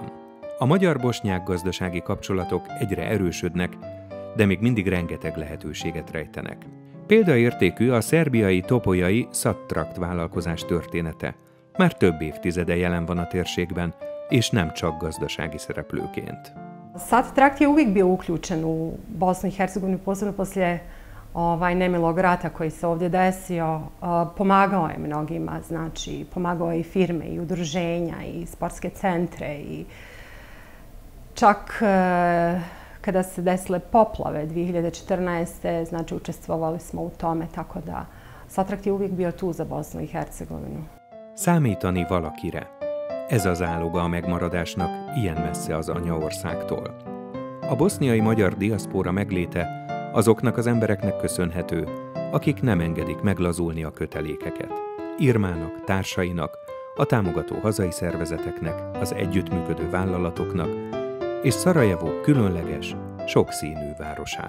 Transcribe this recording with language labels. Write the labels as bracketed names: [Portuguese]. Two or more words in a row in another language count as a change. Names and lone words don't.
[Hungarian] A magyar-bosnyák gazdasági kapcsolatok egyre erősödnek, de még mindig rengeteg lehetőséget rejtenek. Példaértékű a szerbiai topolyai Sattrakt vállalkozás története. Már több évtizede jelen van a térségben, és nem csak gazdasági szereplőként. [Bosnian] Sattrakt je uvijek bio uključen u Bosnu i Hercegovinu, posebno poslije nemilog rata koji se ovdje desio. Pomagao je mnogima, znači pomagao je i firme, i udruženja, i sportske centre, i čak kada se desile poplave 2014. znači učestvovali smo u tome, tako da Sattrakt je uvijek bio tu za Bosnu i Hercegovinu. [Hungarian] Számítani valakire. Ez az áloga a megmaradásnak ilyen messze az anyaországtól. A boszniai magyar diaszpóra megléte azoknak az embereknek köszönhető, akik nem engedik meglazulni a kötelékeket. Irmának, társainak, a támogató hazai szervezeteknek, az együttműködő vállalatoknak, és Szarajevó különleges, sokszínű városának.